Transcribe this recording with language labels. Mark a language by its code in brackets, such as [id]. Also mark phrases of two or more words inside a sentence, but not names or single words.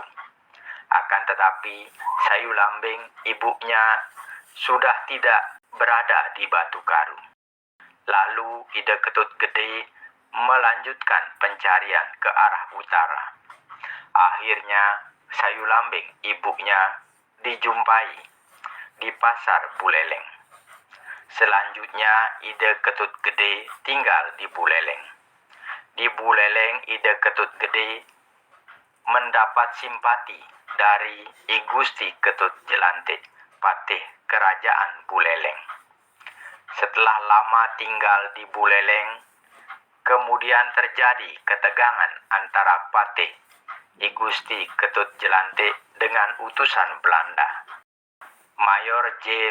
[id] Akan tetapi Sayu Lambing ibunya sudah tidak berada di Batu Karu. Lalu Ide Ketut Gede melanjutkan pencarian ke arah utara. Akhirnya Sayu Lambing ibunya dijumpai di Pasar Buleleng. Selanjutnya Ide Ketut Gede tinggal di Buleleng. Di Buleleng Ide Ketut Gede mendapat simpati dari I Gusti Ketut Jelantik, Patih Kerajaan Buleleng. Setelah lama tinggal di Buleleng, kemudian terjadi ketegangan antara Patih I Gusti Ketut Jelantik dengan utusan Belanda, Mayor J.